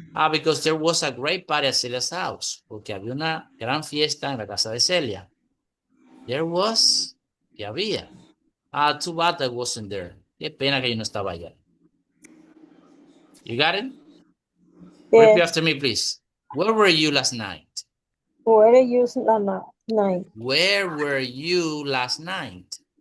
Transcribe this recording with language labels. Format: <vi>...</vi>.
<en>Because there was a great party at Celia's house.</en> <es>Porque había una gran fiesta en la casa de Celia.</es> <en>There was,</en> <es>que había.</es> <en>Too bad I wasn't there.</en> <es>Qué pena que yo no estaba allá.</es> <en>You got it? Repeat Yes. after me, please. Where were you last night? Where are you last night? Where were you last night?</en>